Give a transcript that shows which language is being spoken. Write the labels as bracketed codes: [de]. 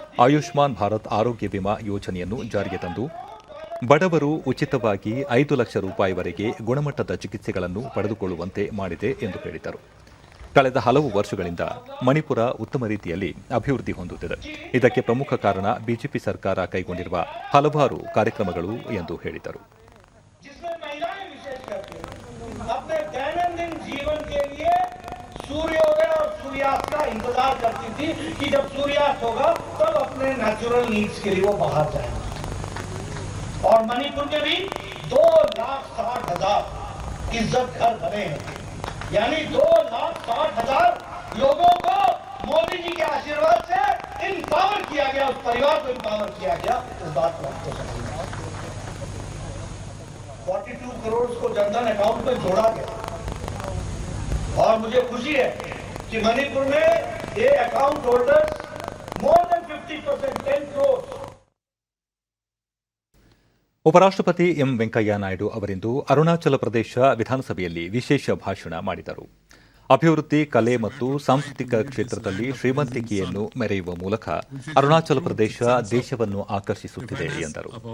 [kn] ಆಯುಷ್ಮಾನ್ ಭಾರತ್ ಆರೋಗ್ಯ ವಿಮಾ ಯೋಜನೆಯನ್ನು ಜಾರಿಗೆ ತಂದು ಬಡವರು ಉಚಿತವಾಗಿ 5 ಲಕ್ಷ ರೂಪಾಯಿವರೆಗೆ ಗುಣಮಟ್ಟದ ಚಿಕಿತ್ಸೆಗಳನ್ನು ಪಡೆದುಕೊಳ್ಳುವಂತೆ ಮಾಡಿದೆ ಎಂದು ಹೇಳಿದರು. ಕಳೆದ ಹಲವು ವರ್ಷಗಳಿಂದ ಮಣಿಪುರ ಉತ್ತಮ ರೀತಿಯಲ್ಲಿ ಅಭಿವೃದ್ಧಿ ಹೊಂದುತ್ತಿದೆ. ಇದಕ್ಕೆ ಪ್ರಮುಖ ಕಾರಣ ಬಿಜೆಪಿ ಸರ್ಕಾರ ಕೈಗೊಂಡಿರುವ ಹಲವಾರು ಕಾರ್ಯಕ್ರಮಗಳು ಎಂದು ಹೇಳಿದರು. [hi] अपने दैनंदिन जीवन के लिए सूर्योदय और सूर्यास्त का इंतजार करती थी कि जब सूर्यास्त होगा तब अपने नेचुरल नीड्स के लिए वो बाहर जाएंगे। और मणिपुर में भी 2,60,000 इज्जत घर बने हैं, यानी 2,60,000 लोगों को मोदी जी के आशीर्वाद से इम्पावर किया गया, उस परिवार को इम्पावर किया गया। इस बात को आपको समझना है। 42 करोड़ को जनधन अकाउंट में जोड़ा गया और मुझे खुशी है कि मणिपुर में ये account holders more than 50%, 10 crore. [kn] ಉಪರಾಷ್ಟ್ರಪತಿ ಎಂ ವೆಂಕಯ್ಯ ನಾಯ್ಡು ಅವರಿಂದು ಅರುಣಾಚಲ ಪ್ರದೇಶ ವಿಧಾನಸಭೆಯಲ್ಲಿ ವಿಶೇಷ ಭಾಷಣ ಮಾಡಿದರು. ಅಭಿವೃದ್ಧಿ, ಕಲೆ ಮತ್ತು ಸಾಂಸ್ಕೃತಿಕ ಕ್ಷೇತ್ರದಲ್ಲಿ ಶ್ರೀಮಂತಿಕೆಯನ್ನು ಮೆರೆಯುವ ಮೂಲಕ ಅರುಣಾಚಲ ಪ್ರದೇಶ ದೇಶವನ್ನು ಆಕರ್ಷಿಸುತ್ತಿದೆ ಎಂದರು.